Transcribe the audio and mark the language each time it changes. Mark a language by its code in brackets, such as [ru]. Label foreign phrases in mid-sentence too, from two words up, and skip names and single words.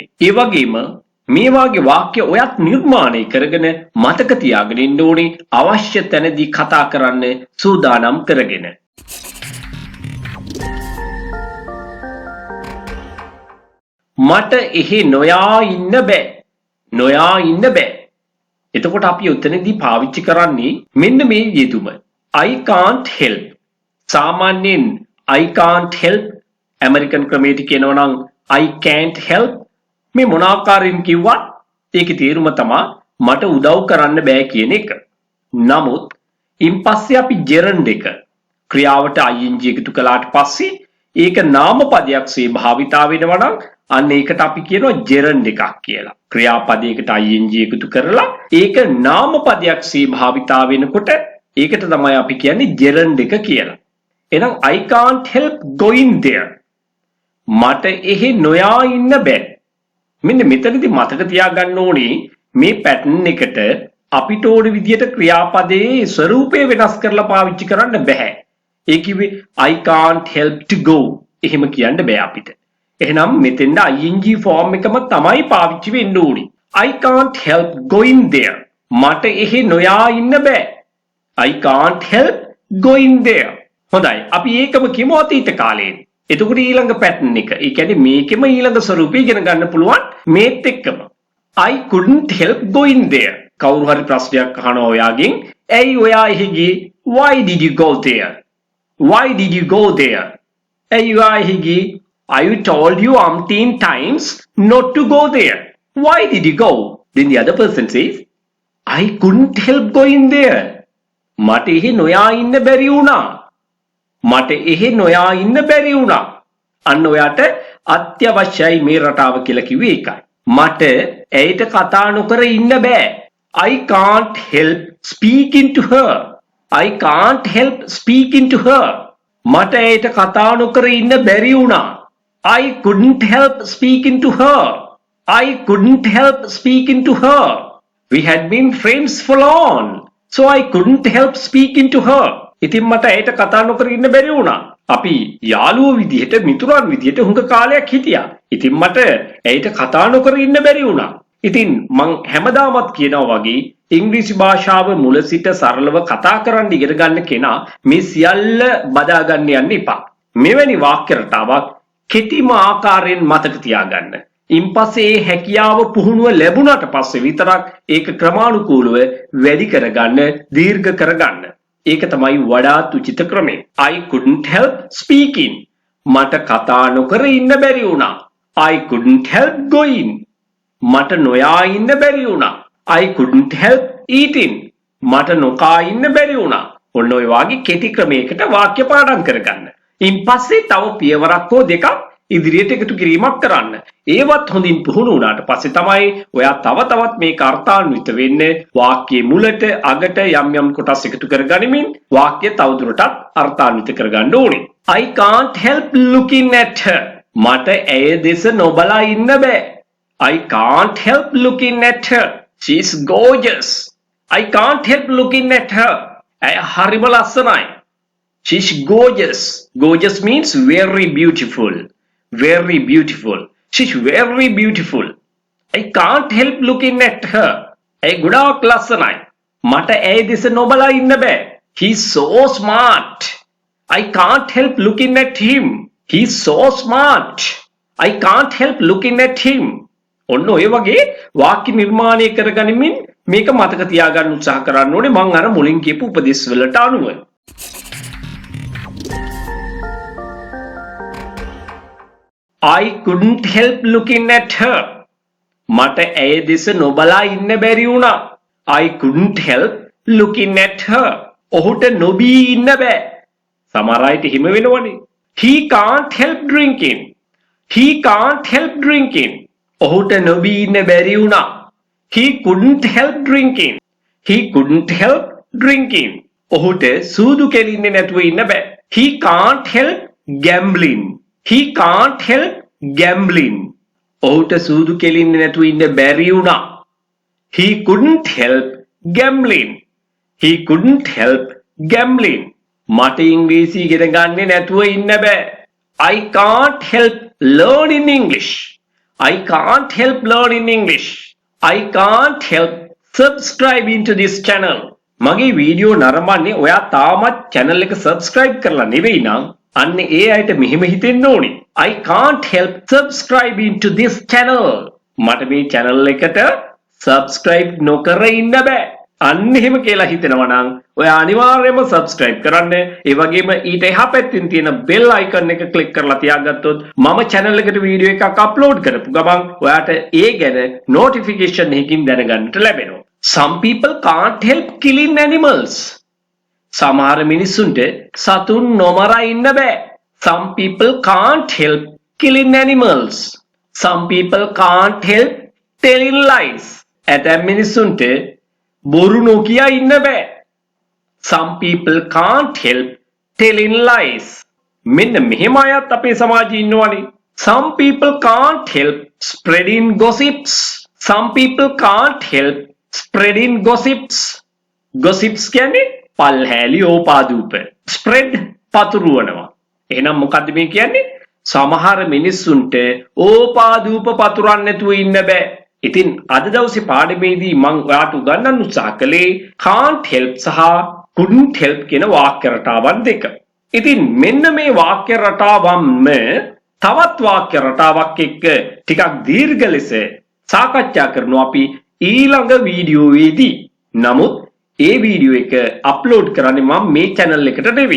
[si] ඒ වගේම මේ වාගේ වාක්‍ය ඔයත් නිර්මාණය කරගෙන මතක තියාගෙන ඉන්න ඕනේ, අවශ්‍ය තැනදී කතා කරන්න සූදානම් කරගෙන. මට එහෙ නොයා ඉන්න බෑ. නොයා ඉන්න බෑ. එතකොට අපි උතනදී පාවිච්චි කරන්නේ මෙන්න මේ යෙදුම. [en] I can't help. [si] සාමාන්‍යයෙන් [en] I can't help [si] ඇමරිකන් ක්‍රමයට කියනවා නම් [en] I can't help. [si] මේ මොන ආකාරයෙන් කිව්වත් ඒකේ තේරුම තමයි මට උදව් කරන්න බෑ කියන එක. නමුත් ඉන්පස්සේ අපි gerund එක ක්‍රියාවට ing එකතු කළාට පස්සේ ඒක නාමපදයක් සේ භාවිතා වෙනවා නම් අන්න ඒකට අපි කියනවා gerund එකක් කියලා. ක්‍රියාපදයකට ing එකතු කරලා ඒක නාමපදයක් සේ භාවිතා වෙනකොට ඒකට තමයි අපි කියන්නේ gerund එක කියලා. [en] එහෙනම් I can't help going there. [si] මට එහෙ නොයා ඉන්න බෑ. මෙන්න මෙතනදී මතක තියාගන්න ඕනේ මේ පැටර්න් එකට අපිට ඕන විදියට ක්‍රියාපදයේ ස්වරූපය වෙනස් කරලා පාවිච්චි කරන්න බෑ. ඒ කිව්වේ [en] I can't help to go. [si] එහෙම කියන්න බෑ අපිට. එහෙනම් මෙතෙන්ද ing ෆෝම් එකම තමයි පාවිච්චි වෙන්න ඕනේ. [en] I can't help going there. [si] මට එහෙ නොයා ඉන්න බෑ. [en] I can't help going there. [si] හොඳයි. අපි ඒකම කියමු අතීත කාලේ. එතකොට ඊළඟ පැටර්න් එක. ඒ කියන්නේ මේකෙම ඊළඟ ස්වරූපය ඉගෙන ගන්න පුළුවන් මේත් එක්කම. [en] I couldn't help going there. [si] කවුරු හරි ප්‍රශ්නයක් අහනවා ඔයාගෙන්. ඇයි ඔයා එහෙ ගියේ? [en] Why did you go there? Why did you go there? [si] ඇයි ඔයා එහෙ ගියේ? [en] I told you umpteen times not to go there. Why did you go? Then the other person says, I couldn't help going there. [si] මට එහෙ නොයා ඉන්න බැරි වුණා. මට එහෙ නොයා ඉන්න බැරි වුණා. අන්න ඔයාට අත්‍යවශ්‍යයි මේ රටාව කියලා කිව්වේ ඒකයි. මට ඇයට කතා නොකර ඉන්න බෑ. [en] I can't help speaking to her. I can't help speaking to her. [si] මට ඇයට කතා නොකර ඉන්න බැරි වුණා. [en] I couldn't help speaking to her. I couldn't help speaking to her. We had been friends for long, so I couldn't help speaking to her. [si] ඉතින් මට ඇයට කතා නොකර ඉන්න බැරි වුණා. අපි යාළුවෝ විදිහට මිතුරන් විදිහට හුඟ කාලයක් හිටියා. ඉතින් මට ඇයට කතා නොකර ඉන්න බැරි වුණා. ඉතින් මං හැමදාමත් කියනවා වගේ ඉංග්‍රීසි භාෂාව මුල සිට සරලව කතා කරන්න ඉගෙන ගන්න කෙනා මේ සියල්ල බදා ගන්න යන්න එපා. මෙවැනි වාක්‍ය රටාවක් කෙටිම ආකාරයෙන් මතක තියාගන්න. ඉන්පස්සේ ඒ හැකියාව පුහුණුව ලැබුණාට පස්සේ විතරක් ඒක ක්‍රමානුකූලව වැඩි කරගන්න, දීර්ඝ කරගන්න. ඒක තමයි වඩාත් උචිත ක්‍රමය. [en] I couldn't help speaking. [si] මට කතා නොකර ඉන්න බැරි වුණා. [en] I couldn't help going. [si] මට නොයා ඉන්න බැරි වුණා. [en] I couldn't help eating. [si] මට නොකා ඉන්න බැරි වුණා. ඔන්න ඔය වගේ කෙටි ක්‍රමයකට වාක්‍ය පාඩම් කරගන්න. ඉන්පස්සේ තව පියවරක් හෝ දෙකක් ඉදිරියට එකතු කිරීමක් කරන්න. ඒවත් හොඳින් පුහුණු වුණාට පස්සේ තමයි ඔයා තව තවත් මේක අර්ථාන්විත වෙන්නේ. වාක්‍යයේ මුලට අගට යම් යම් කොටස් එකතු කරගනිමින් වාක්‍ය තවදුරටත් අර්ථාන්විත කරගන්න ඕනේ. [en] I can't help looking at her. [si] මට ඇය දෙස නොබලා ඉන්න බෑ. [en] I can't help looking at her. She's gorgeous. I can't help looking at her. [si] ඇය හරිම ලස්සනයි. [en] She's gorgeous. Gorgeous means very beautiful. Very beautiful. She's very beautiful. I can't help looking at her. [si] ඇය ගොඩාක් ලස්සනයි. මට ඇය දෙස නොබලා ඉන්න බෑ. [en] He's so smart. I can't help looking at him. He's so smart. I can't help looking at him. [si] ඔන්න ඔය වගේ වාක්‍ය නිර්මාණය කරගනිමින් මේක මතක තියාගන්න උත්සාහ කරන්න ඕනේ මම අර මුලින් කියපු උපදේශ වලට අනුව. [en] I couldn't help looking at her. [si] මට ඇය දෙස නොබලා ඉන්න බැරි වුණා. [en] I couldn't help looking at her. [si] ඔහුට නොබී ඉන්න බෑ. සමහර අයට හිම වෙනවනේ. [en] He can't help drinking. He can't help drinking. [si] ඔහුට නොබී ඉන්න බැරි වුණා. [en] He couldn't help drinking. He couldn't help drinking. [si] ඔහුට සූදු කෙලින්නේ නැතුව ඉන්න බෑ. [en] He can't help gambling. He can't help gambling. [si] ඔහුට සූදු කෙලින්නේ නැතුව ඉන්න බැරි වුණා. [en] He couldn't help gambling. He couldn't help gambling. [si] මට ඉංග්‍රීසි ඉගෙන ගන්නේ නැතුව ඉන්න බෑ. [en] I can't help learning English. I can't help learning English. I can't help subscribing to this channel. [si] මගේ වීඩියෝ නරඹන්නේ ඔයා තාමත් channel එක subscribe කරලා නෙවෙයි නම් අන්න ඒ අයට මෙහෙම හිතෙන්න ඕනේ. [en] I can't help subscribing to this channel. [si] මට මේ channel එකට subscribe නොකර ඉන්න බෑ. අන්න එහෙම කියලා හිතෙනවා නම් ඔයා අනිවාර්යයෙන්ම subscribe කරන්න. ඒ වගේම ඊට එහා පැත්තෙන් තියෙන [en] bell icon [si] එක click කරලා තියාගත්තොත් මම channel එකට වීඩියෝ එකක් upload කරපු ගමන් ඔයාට ඒ ගැන notification එකකින් දැනගන්නට ලැබෙනවා. [en] Some people can't help killing animals. [si] සමහර මිනිස්සුන්ට සතුන් නොමරා ඉන්න බෑ. [en] Some people can't help killing animals. Some people can't help telling lies. [si] ඇතැම් මිනිස්සුන්ට බොරු නොකිය ඉන්න බෑ. [en] Some people can't help telling lies. [si] මෙන්න මෙහෙම අයත් අපේ සමාජයේ ඉන්නවනේ. [en] Some people can't help spreading gossips. Some people can't help spreading gossips. [si] Gossips කියන්නේ පල්හැලි ඕපාදූප. Spread පතුරවනවා. එහෙනම් මොකද්ද මේ කියන්නේ? සමහර මිනිස්සුන්ට ඕපාදූප පතුරන්න නැතුව ඉන්න බෑ. ඉතින් අද දවසේ පාඩමේදී මම ඔයාට උගන්වන්න උත්සාහ කළේ [en] can't help [si] සහ [en] couldn't help [si] කියන වාක්‍ය රටාවන් දෙක. ඉතින් මෙන්න මේ වාක්‍ය රටාවන්ම තවත් වාක්‍ය රටාවක් එක්ක ටිකක් දීර්ඝ ලෙස සාකච්ඡා කරනවා අපි ඊළඟ වීඩියෝවේදී. නමුත් ඒ වීඩියෝ එක අප්ලෝඩ් කරන්නේ මම මේ channel එකට නෙවෙයි.